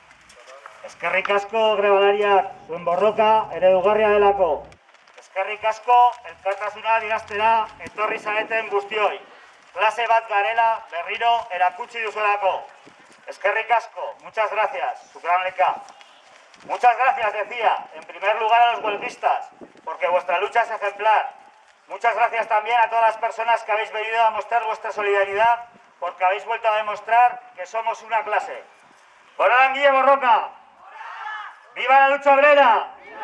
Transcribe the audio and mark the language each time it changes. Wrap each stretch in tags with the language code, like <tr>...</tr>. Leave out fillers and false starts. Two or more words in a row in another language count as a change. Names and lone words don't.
<eu>Eskerrik asko grebalariak zuen borroka eredugarria delako. Eskerrik asko elkartasuna adieraztera etorri zareten guztioi. Klase bat garela berriro erakutsi duzuelako. Eskerrik asko,</eu> <es>muchas gracias,</es> <ar>شكرا لك.</ar> <es>Muchas gracias, decía, en primer lugar a los huelguistas, porque vuestra lucha es ejemplar. Muchas gracias también a todas las personas que habéis venido a mostrar vuestra solidaridad, porque habéis vuelto a demostrar que somos una clase. ¡Hola, Guille Borroka! ¡Viva la lucha obrera!</es>